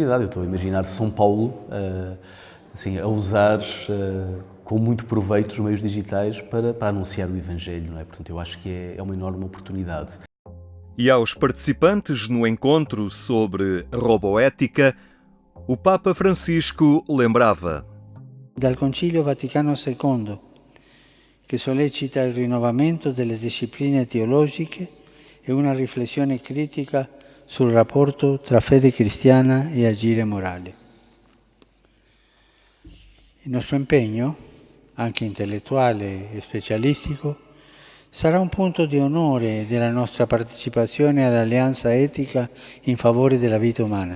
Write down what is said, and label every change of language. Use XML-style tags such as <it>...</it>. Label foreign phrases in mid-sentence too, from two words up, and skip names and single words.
<pt>Eu estou a imaginar São Paulo assim, a usar com muito proveito os meios digitais para anunciar o Evangelho, não é? Portanto, eu acho que é uma enorme oportunidade. E aos participantes no encontro sobre roboética, o Papa Francisco lembrava:</pt> <it>Dal Concilio Vaticano II, che sollecita il rinnovamento delle discipline teologiche e una riflessione critica sul rapporto tra fede cristiana e agire morale. Il nostro impegno, anche intellettuale e specialistico, sarà un punto di onore della nostra partecipazione all'alleanza etica in favore della vita umana.</it>